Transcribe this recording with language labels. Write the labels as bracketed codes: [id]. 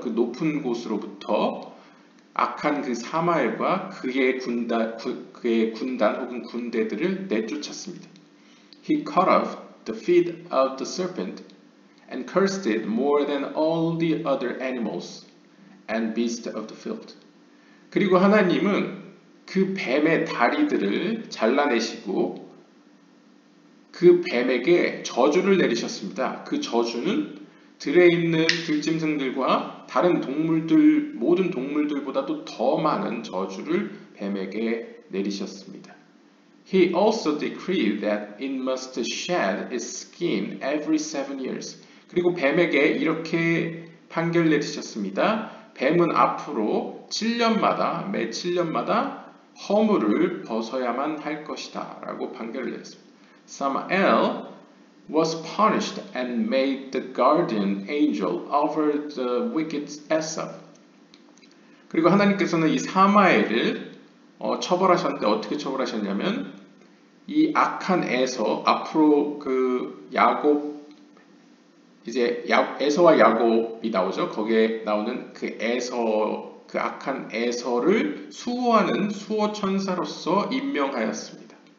[ko] 그 높은 곳으로부터 악한 그 사마엘과 그의 군단 혹은 군대들을 내쫓았습니다. [en] He cut off the feet of the serpent and cursed it more than all the other animals and beasts of the field. [ko] 그리고 하나님은 그 뱀의 다리들을 잘라내시고 그 뱀에게 저주를 내리셨습니다. 그 저주는 들에 있는 들짐승들과 다른 동물들, 모든 동물들보다도 더 많은 저주를 뱀에게 내리셨습니다. [en] He also decreed that it must shed its skin every 7 years. [ko] 그리고 뱀에게 이렇게 판결 내리셨습니다. 뱀은 앞으로 7년마다, 매 7년마다 허물을 벗어야만 할 것이다 라고 판결을 내렸습니다. [en] Samael was punished and made the guardian angel over the wicked Esau. [ko] 그리고 하나님께서는 이 사마엘을 처벌하셨는데 어떻게 처벌하셨냐면 이 악한 에서 앞으로 그 야곱 이제 에서와 야곱이 나오죠. 거기에 나오는 그 에서 그 악한 에서를 수호하는 수호 천사로서 임명하였습니다.